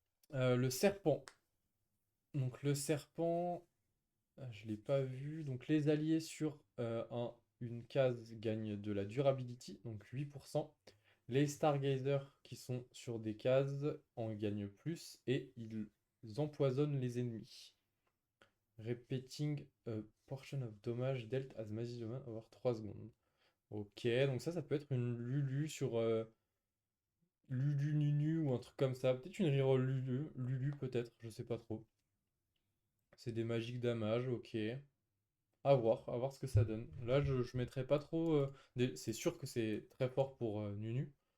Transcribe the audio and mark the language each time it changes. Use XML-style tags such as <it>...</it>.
<fr>Le serpent. Donc le serpent, je l'ai pas vu. Donc les alliés sur une case gagnent de la durability, donc 8%. Les Stargazers qui sont sur des cases en gagnent plus et ils empoisonnent les ennemis.</fr> <en>Repeating a portion of damage dealt as maximum over 3</en> <fr>secondes. Ok, donc ça peut être une Lulu sur Lulu Nunu ou un truc comme ça. Peut-être une reroll Lulu peut-être, je sais pas trop. C'est des magiques damage, ok. À voir ce que ça donne. Là, je mettrais pas trop. C'est sûr que c'est très fort pour Nunu.</fr>